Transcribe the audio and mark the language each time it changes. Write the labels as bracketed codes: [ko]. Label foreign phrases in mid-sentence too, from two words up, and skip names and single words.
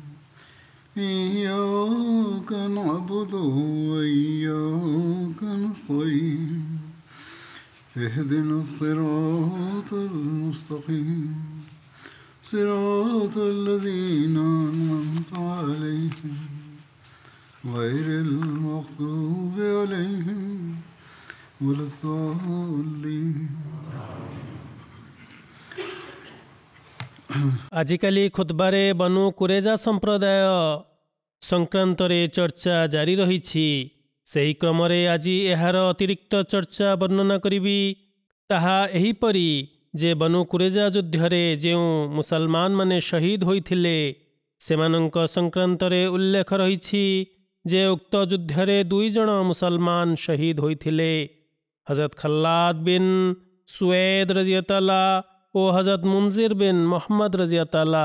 [ar] إياك نعبد وإياك نستعين اهدنا الصراط المستقيم صراط الذين أنعمت عليهم غير المغضوب عليهم ولا الضالين। [or] ଆଜିକାଲି ଖୁତବାରେ ବନୁ କୁରେଜା ସମ୍ପ୍ରଦାୟ ସଂକ୍ରାନ୍ତରେ ଚର୍ଚ୍ଚା ଜାରି ରହିଛି। ସେହି କ୍ରମରେ ଆଜି ଏହାର ଅତିରିକ୍ତ ଚର୍ଚ୍ଚା ବର୍ଣ୍ଣନା କରିବି। ତାହା ଏହିପରି ଯେ ବନୁ କୁରେଜା ଯୁଦ୍ଧରେ ଯେଉଁ ମୁସଲମାନମାନେ ଶହୀଦ ହୋଇଥିଲେ ସେମାନଙ୍କ ସଂକ୍ରାନ୍ତରେ ଉଲ୍ଲେଖ ରହିଛି ଯେ ଉକ୍ତ ଯୁଦ୍ଧରେ 2 ଜଣ ମୁସଲମାନ ଶହୀଦ ହୋଇଥିଲେ, ହଜରତ ଖଲ୍ଲାଦ ବିନ୍ ସୁୱୈଦ ରଜିୟତାଲା ଓ ହଜରତ ମୁନଜିର ବିନ୍ ମହମ୍ମଦ ରଜିୟତାଲା।